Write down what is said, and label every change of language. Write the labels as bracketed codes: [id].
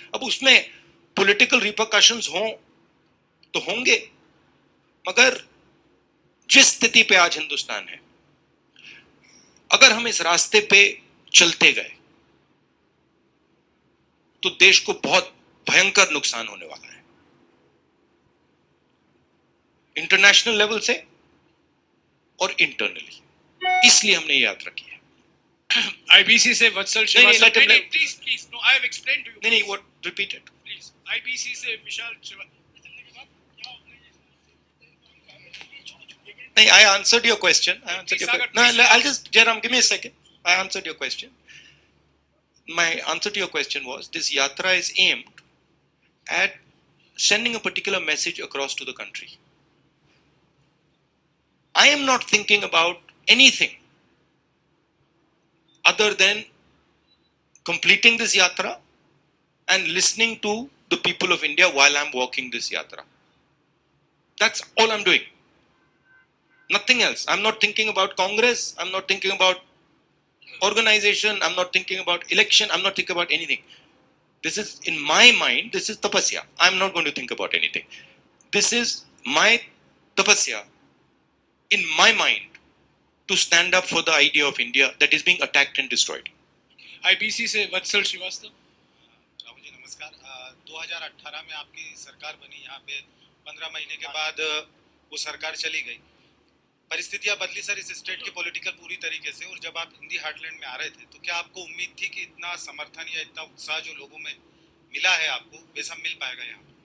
[hi] अब उसमें political repercussions हों तो होंगे, मगर जिस स्थिति पे आज हिंदुस्तान है, अगर हम इस रास्ते पे चलते गए तो देश को बहुत भयंकर नुकसान होने वाला है, इंटरनेशनल लेवल से और इंटरनली। इसलिए हमने ये यात्रा की है। [en] IBC से Vatsal Srivastava, please please, no I have explained to you. नहीं, what, repeat it please. [hi] IBC से विशाल श्रीवास्तव। [en] नहीं, I answered your question. No, I'll just, Jairam, give me a second. I answered your question. My answer to your question was, this yatra is aimed at sending a particular message across to the country. I am not thinking about anything other than completing this yatra and listening to the people of India while I'm walking this yatra. That's all I'm doing. Nothing else. I'm not thinking about Congress. I'm not thinking about organization. I'm not thinking about election. I'm not thinking about anything. This is in my mind, this is tapasya. I'm not going to think about anything. This is my tapasya in my mind to stand up for the idea of India that is being attacked and destroyed. [hi] IPC से वत्सल श्रीवास्तव। राहुल जी नमस्कार। 2018 में आपकी सरकार बनी, यहाँ पे 15 महीने के बाद वो सरकार चली गई, परिस्थितियां बदली सर इस स्टेट की पॉलिटिकल पूरी तरीके से। और जब आप हिंदी हार्टलैंड में आ रहे थे तो क्या आपको उम्मीद थी कि इतना समर्थन या इतना उत्साह जो लोगों में मिला है आपको, वे सब मिल पाएगा यहाँ?